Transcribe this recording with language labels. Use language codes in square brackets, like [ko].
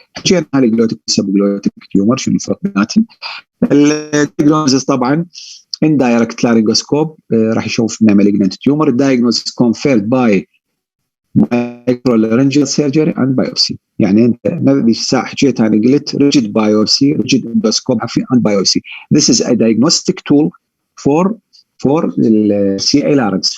[ar] حكينا عن الجلوتيك سبجلوتيك تيومر شنو الفرق بيناتهم. الدياجنوزس طبعا [en] indirect laryngoscope [ar] راح يشوف لنا [en] malignant tumor. diagnosis confirmed by microlaryngeal surgery and biopsy. [ar] يعني انت ما ساعه حكيت انا قلت [en] rigid biopsy rigid endoscope and biopsy. This is a diagnostic tool for the CA larynx.